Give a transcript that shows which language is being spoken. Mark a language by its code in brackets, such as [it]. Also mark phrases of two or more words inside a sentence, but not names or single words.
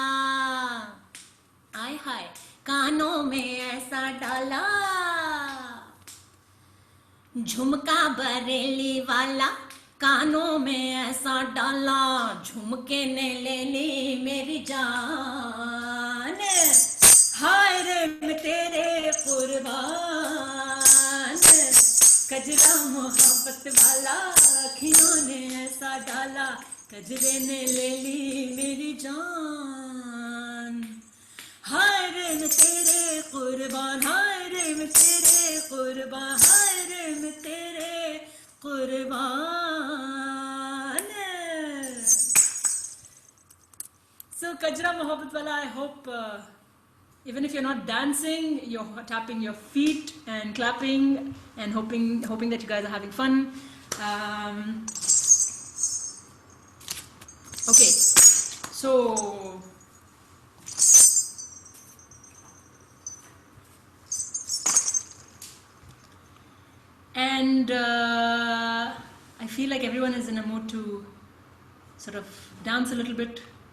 [hi] आय हाय कानों में ऐसा डाला, झुमका बरेली वाला कानों में ऐसा डाला, झुमके ने ले ली मेरी जान, हाय रे मैं तेरे कुर्बान, कजरा मोहब्बत वाला अखियों ने ऐसा डाला, कजरे ने ले ली मेरी जान, हाय रे मैं तेरे कुर्बान, हाय रे मैं तेरे कुर्बान, हाय रे मैं तेरे कुर्बान. [en] So Kajra Mohabbat Wala, I hope even if you're not dancing, you're tapping your feet and clapping and hoping that you guys are having fun. Okay, so and I feel like everyone is in a mood to sort of dance a little bit.